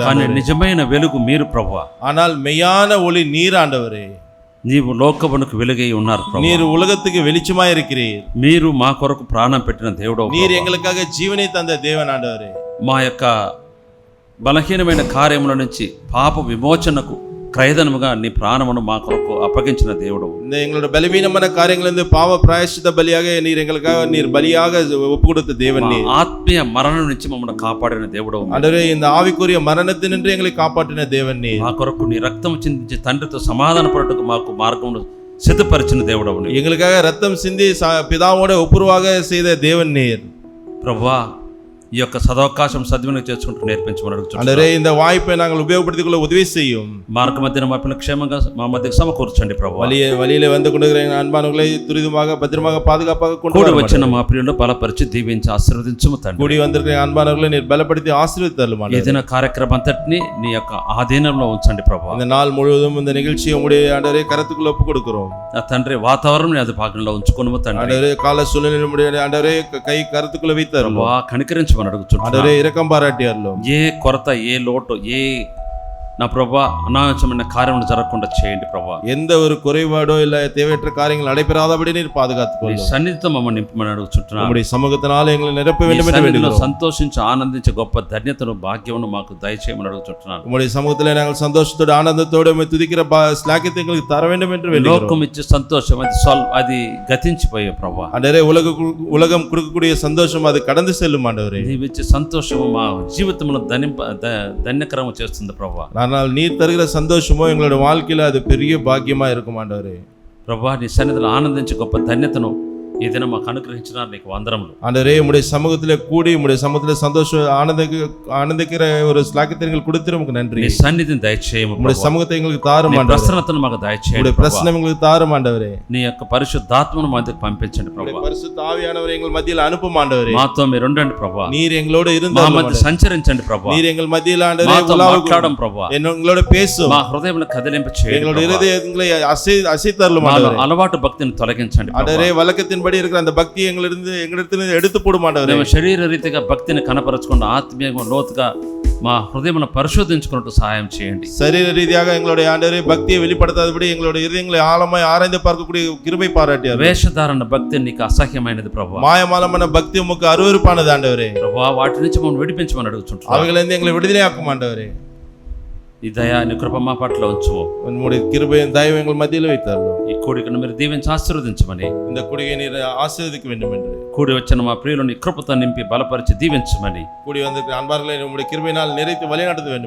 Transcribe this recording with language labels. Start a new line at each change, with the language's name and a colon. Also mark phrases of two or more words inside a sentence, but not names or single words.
Telugu: కానీ నిజమైన వెలుగు మీరు ప్రభువా.
Tamil: ஆனால் மெய்யான ஒளி நீர் ஆண்டவரே.
Telugu: నీవు లోకమునకు వెలుగై ఉన్నారు ప్రభువా.
Tamil: நீர் உலகத்துக்கு வெளிச்சமாய் இருக்கிறீர்.
Telugu: మీరు మా కొరకు ప్రాణం పెట్టిన దేవుడు.
Tamil: நீர் எங்களுக்காக ஜீவனை தந்த தேவன் ஆண்டவரே.
Telugu: మా యొక్క బలహీనమైన కార్యముల నుంచి పాప విమోచనకు క్రయధనముగా నీ ప్రాణమును మా కొరకు అప్పగించిన దేవుడు.
Tamil: இந்த எங்களோட பலவீனமான காரியங்களிலிருந்து பாவ பிராயச்சித்த பலியாக நீர் எங்களுக்காக நீர் பலியாக ஒப்பு கொடுத்த தேவன் நீர்.
Telugu: ఆత్మీయ మరణం నుంచి మమ్మల్ని కాపాడిన దేవుడు.
Tamil: ஆண்டவரே இந்த ஆவிக்குரிய மரணத்தினின்று எங்களை காப்பாற்றின தேவன் நீர்.
Telugu: మా కొరకు నీ రక్తం చిందించి తండ్రితో సమాధాన పడటకు మాకు మార్గమును సిద్ధపరిచిన దేవుడు.
Tamil: எங்களுக்காக ரத்தம் சிந்தி பிதாவோட ஒப்புரவாக செய்த தேவன் நீர்.
Telugu: ప్రభువా, ఈ యొక్క సదవకాశం సద్వినియోగం చేసుకుంటూ నేర్పించమని అడుగుతున్నాను.
Tamil: ஆண்டவரே இந்த வாய்ப்பை நாங்கள் உபயோகப்படுத்திக் கொள்ள உதவி செய்யும்.
Telugu: మార్గ మధ్యన మా పిల్లలు క్షేమంగా మా మధ్యకు సమకూర్చండి ప్రభువా.
Tamil: வழியிலே வந்து கொண்டிருக்கிற அன்பானவர்களை துரிதமாக பத்திரமாக பாதுகாப்பாக கொண்டு
Telugu: కూడి వచ్చిన మా ప్రియులను బలపరిచి దీవించి ఆశీర్వదించుము తండ్రి.
Tamil: கூடி வந்திருக்கிற அன்பானவர்களை நீர் பலப்படுத்தி ஆசீர்வதித்தருளும்.
Telugu: ఏదైనా కార్యక్రమం అంతటిని నీ యొక్క ఆధీనంలో ఉంచండి ప్రభువా.
Tamil: இந்த நாள் முழுவதும் இந்த நிகழ்ச்சியை உங்களுடைய ஆண்டவரே கரத்துக்குள்ள ஒப்பு கொடுக்கிறோம்.
Telugu: ఆ తండ్రి వాతావరణం అది భాగంలో ఉంచుకోను తండ్రి.
Tamil: ஆண்டவரே கால சூழ்நிலை ஆண்டவரே கை கரத்துக்குள்ள வைத்தருளும்.
Telugu: కనికరించమని అడుగుతున్నాను.
Tamil: ஆண்டவரே இரக்கம் பாராட்டியருளும்.
Telugu: ఏ కొరత, ఏ లోటు, ఏ నా ప్రభా అనావశ్యమైన కార్యములు జరగకుండా చేయండి ప్రభా.
Tamil: எந்த ஒரு குறைபாடோ இல்ல தேவையற்ற காரியங்கள் நடைபெறாதபடி நீர் பாதுகாத்துக்
Telugu: నీ
Tamil: கொள்ளும்.
Telugu: సన్నిధితో మమ్మల్ని నింపమని అడుగుతున్నాను.
Tamil: உம்முடைய சமூகத்தினால எங்களை நிரப்ப
Telugu: నీ
Tamil: வேண்டும் என்று
Telugu: సన్నిధిలో
Tamil: வேண்டுகிறோம்.
Telugu: సంతోషించి ఆనందించే గొప్ప ధన్యతను భాగ్యమును మాకు దయచేయమని అడుగుతున్నాను.
Tamil: உம்முடைய சமூகத்திலே நாங்கள் சந்தோஷத்தோடு ஆனந்தத்தோடு உம்மை துதிக்கிற ஸ்லாக்கியத்தை எங்களுக்கு தர வேண்டும் என்று வேண்டுகிறோம்.
Telugu: లోకం ఇచ్చే సంతోషం అది గతించిపోయే ప్రభా.
Tamil: ஆண்டவரே உலகம் கொடுக்கக்கூடிய சந்தோஷம் அது கடந்து செல்லும். ஆண்டவரே
Telugu: నీవిచ్చే సంతోషము మా జీవితంలో ధన్యకరము చేస్తుంది ప్రభా.
Tamil: ஆனால் நீர் தருகிற சந்தோஷமோ எங்களோட வாழ்க்கையில அது பெரிய பாக்கியமா இருக்கும். ஆண்டவரே
Telugu: ప్రభా, నీ సన్నిధిలో ఆనందించే గొప్ప ధన్యతను ఈ దినం మాకు అనుగ్రహించినారు, నీకు వందనములు.
Tamil: ஆண்டவரே உம்முடைய சமூகத்திலே கூடி உம்முடைய சமூகத்திலே சந்தோஷம் ஆனந்திக்கிற ஒரு ஸ்லாக்கியத்தை எங்களுக்கு கொடுத்து நமக்கு நன்றி.
Telugu: నీ సన్నిధిని దయచేయము
Tamil: உம்முடைய
Telugu: ప్రభా.
Tamil: சமூகத்தை எங்களுக்கு தாரும்.
Telugu: నీ
Tamil: ஆண்டவரே
Telugu: ప్రసన్నతను మాకు దయచేయండి
Tamil: உம்முடைய
Telugu: ప్రభా.
Tamil: பிரசன்னம் எங்களுக்கு தாரும். ஆண்டவரே
Telugu: నీ యొక్క పరిశుద్ధాత్మను మా దగ్గరికి పంపించండి ప్రభా.
Tamil: உம்முடைய பரிசுத்த ஆவியானவரை எங்கள் மத்தியில் அனுப்பும். ஆண்டவரே
Telugu: మాతో మీరు ఉండండి ప్రభా.
Tamil: நீர் எங்களோடு
Telugu: మా
Tamil: இருந்தாலும்
Telugu: మధ్య సంచరించండి ప్రభా.
Tamil: நீர் எங்கள் மத்தியில் ஆண்டவரே
Telugu: మాతో
Tamil: உலாவுக்கும்
Telugu: మాట్లాడడం ప్రభా.
Tamil: எங்களோட பேசும்.
Telugu: మా హృదయంలో కదిలింప చేయండి
Tamil: எங்களோட
Telugu: ప్రభా.
Tamil: இருதயங்களை அசைத்தருளும்.
Telugu: మాలో
Tamil: ஆண்டவரே
Telugu: అలవాటు భక్తిని తొలగించండి ప్రభా.
Tamil: ஆண்டவரே வழக்கத்தின்படி இருக்கிற அந்த பக்தி எங்களிடத்திலிருந்து எடுத்து போடும். ஆண்டவரே
Telugu: మేము శరీర రీతిగా భక్తిని కనపరచకుండా ఆత్మీయంగా లోతుగా మా హృదయమును పరిశోధించుకున్నట్టు సహాయం చేయండి.
Tamil: சரீர ரீதியாக எங்களுடைய ஆண்டவரே பக்தியை வெளிப்படுத்தாதபடி எங்களுடைய இதயங்களை ஆழமாய் ஆராய்ந்து பார்க்கக்கூடிய கிருபை பாராட்டியார்.
Telugu: వేషధారణ భక్తి నీకు అసహ్యమైనది ప్రభా.
Tamil: மாயமாலமான பக்தி உமக்கு அருவருப்பானது. ஆண்டவரே
Telugu: ప్రభా, వాటి నుంచి మమ్మల్ని విడిపించమని అడుగుతుంటున్నాను.
Tamil: அவைகளிலிருந்து எங்களை விடுதலையாக்கும். ஆண்டவரே
Telugu: ఈ దయ నీ కృప మా పట్ల ఉంచువు.
Tamil: உம்முடைய கிருபையின் தயவு எங்கள் மத்தியில் வைத்தார்கள்.
Telugu: ఈ కూడికను మీరు దీవించి ఆశీర్వదించమని,
Tamil: இந்த குடியை நீர் ஆசீர்வதிக்க வேண்டும் என்று
Telugu: కూడి వచ్చిన మా ప్రియులను కృపతో నింపి బలపరిచి దీవించమని,
Tamil: கூடி வந்திருக்கிற அன்பார்களை உம்முடைய கிருபையினால் நிறைத்து வழிநடத்த வேண்டும்.